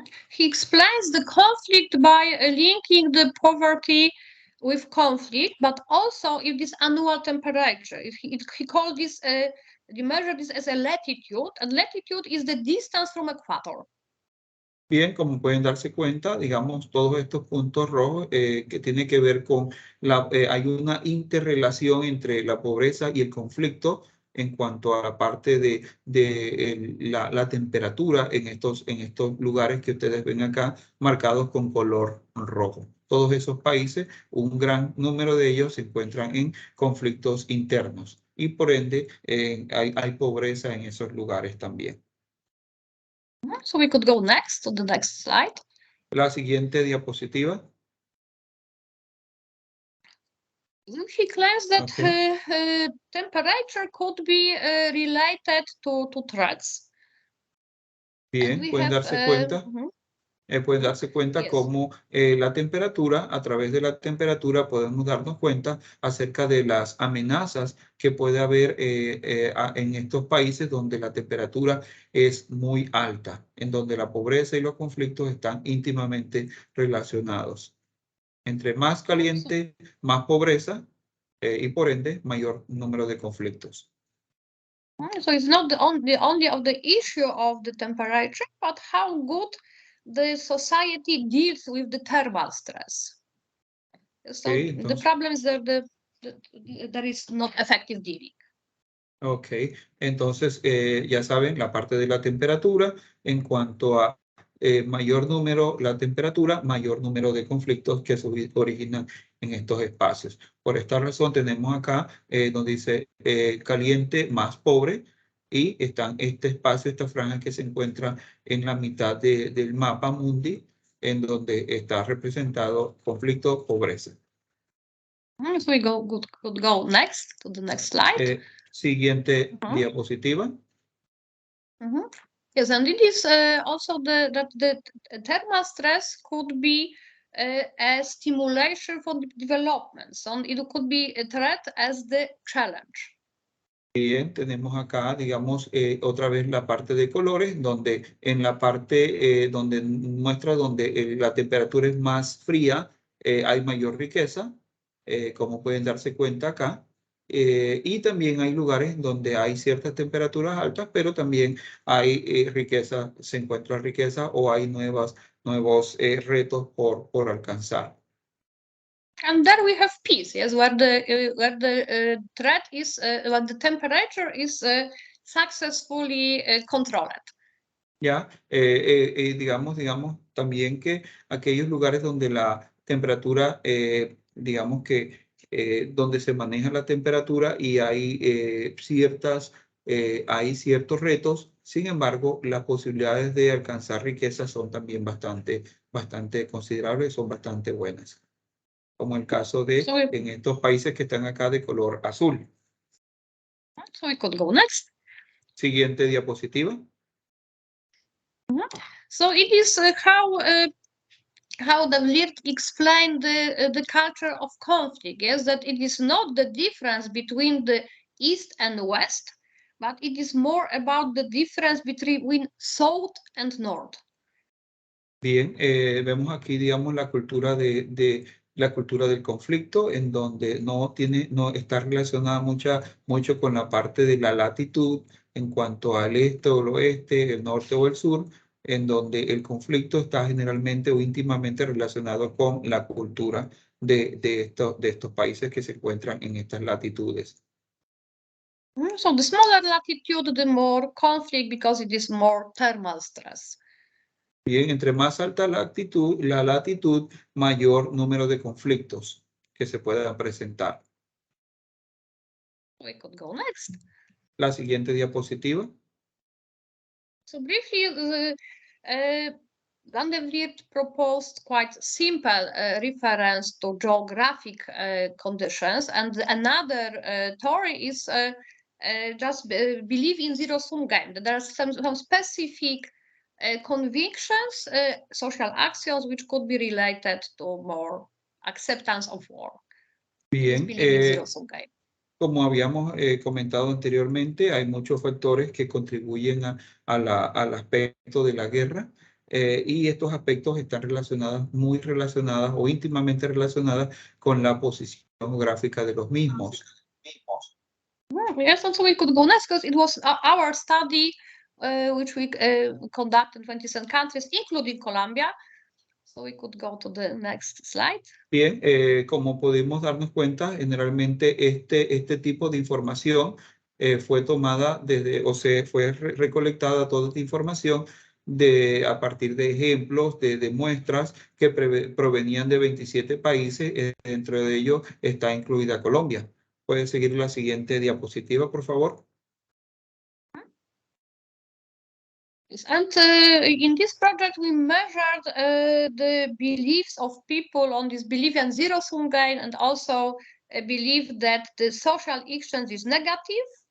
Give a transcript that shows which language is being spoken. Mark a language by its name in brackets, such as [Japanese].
[English] He explains the conflict by linking the poverty with conflict, but also if this annual temperature. He called this, he measured this as a latitude, and latitude is the distance from equator. [Spanish] Bien, como pueden darse cuenta, digamos, todos estos puntos rojos que tienen que ver con hay una interrelación entre la pobreza y el conflicto en cuanto a la parte de la temperatura en estos lugares que ustedes ven acá marcados con color rojo. Todos esos países, un gran número de ellos se encuentran en conflictos internos y por ende hay pobreza en esos lugares también. [English] So we could go next to the next slide. [Spanish] La siguiente diapositiva. [English] He claims that temperature could be related to threats. [Spanish] Bien, pueden darse cuenta. Pueden darse cuenta [English] Yes. [Spanish] cómo la temperatura, a través de la temperatura podemos darnos cuenta acerca de las amenazas que puede haber en estos países donde la temperatura es muy alta, en donde la pobreza y los conflictos están íntimamente relacionados. Entre más caliente, más pobreza y por ende mayor número de conflictos. [English] So it's not only of the issue of the temperature, but how good the society deals with the thermal stress. So the problem is that there is not effective dealing. [Spanish] Ok, entonces ya saben la parte de la temperatura. En cuanto a mayor número la temperatura, mayor número de conflictos que se originan en estos espacios. Por esta razón tenemos acá donde dice caliente más pobre, y están este espacio, esta franja que se encuentra en la mitad del mapa mundi, en donde está representado conflicto, pobreza. [English] So we could go next to the next slide. [Spanish] Siguiente diapositiva. [English] Yes, and it is also that the thermal stress could be a stimulation for development. So it could be a threat as the challenge. [Spanish] Bien, tenemos acá, digamos, otra vez la parte de colores, donde en la parte donde muestra donde la temperatura es más fría, hay mayor riqueza, como pueden darse cuenta acá. Y también hay lugares donde hay ciertas temperaturas altas, pero también hay riqueza, se encuentra riqueza o hay nuevos retos por alcanzar. [English] And there we have peace, yes, where the threat is, when the temperature is successfully controlled. [Spanish] Ya, digamos también que aquellos lugares donde la temperatura, digamos que donde se maneja la temperatura y hay ciertos retos, sin embargo, las posibilidades de alcanzar riqueza son también bastante considerables, son bastante buenas. Como el caso de en estos países que están acá de color azul. [English] So we could go next. [Spanish] Siguiente diapositiva. [English] So it is how de Vliert explained the culture of conflict. Yes, that it is not the difference between the East and West, but it is more about the difference between South and North. [Spanish] Bien, vemos aquí, digamos, la cultura la cultura del conflicto, en donde no está relacionada mucho con la parte de la latitud en cuanto al este o el oeste, el norte o el sur, en donde el conflicto está generalmente o íntimamente relacionado con la cultura de estos países que se encuentran en estas latitudes. [English] So the smaller latitude, the more conflict because it is more thermal stress. [Spanish] Bien, entre más alta la latitud, mayor número de conflictos que se puedan presentar. [English] We could go next. [Spanish] La siguiente diapositiva. [English] So briefly, Van der Vliert proposed quite simple reference to geographic conditions, and another theory is just believe in zero-sum game. There are some specific convictions, social actions, which could be related to more acceptance of war. [Spanish] Bien, [English] Believe in zero-sum game. [Spanish] Como habíamos comentado anteriormente, hay muchos factores que contribuyen al aspecto de la guerra y estos aspectos están muy relacionadas o íntimamente relacionadas con la posición geográfica de los mismos. [English] Yes, and so we could go next because it was our study which we conducted in 27 countries, including Colombia. So we could go to the next slide. [Spanish] Bien, como pudimos darnos cuenta, generalmente este tipo de información fue tomada fue recolectada toda esta información a partir de ejemplos, de muestras que provenían de 27 países, dentro de ellos está incluida Colombia. Pueden seguir la siguiente diapositiva, por favor. [English] And in this project, we measured the beliefs of people on this belief in zero-sum game and also a belief that the social exchange is negative.